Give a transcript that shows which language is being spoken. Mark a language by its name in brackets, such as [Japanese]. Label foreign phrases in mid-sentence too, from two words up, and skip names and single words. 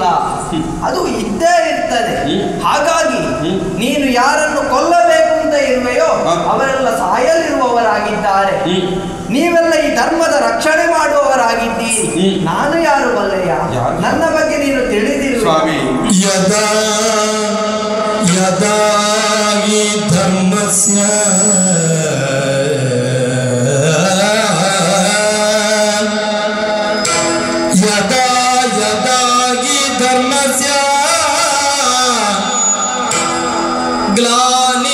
[Kannada] ಅದು ಇದ್ದೇ ಇರ್ತದೆ. ಹಾಗಾಗಿ ನೀನು ಯಾರನ್ನು ಕೊಲ್ಲಬೇಕು ಅಂತ ಇರುವೆಯೋ ಅವರೆಲ್ಲ ಸಾಯಲಿರುವವರಾಗಿದ್ದಾರೆ. ನೀವೆಲ್ಲ ಈ ಧರ್ಮದ ರಕ್ಷಣೆ ಮಾಡುವವರಾಗಿದ್ದೀರಿ. ನಾನು ಯಾರು ಬಲ್ಲೆಯ? ನನ್ನ ಬಗ್ಗೆ ನೀನು ತಿಳಿದಿರು. [Sanskrit] ಯದಾ ಯದಾ ಈ ಧರ್ಮಸ್ಯ ಯದಾ ಯದಾ ಈ ಧರ್ಮಸ್ಯ ಗ್ಲಾ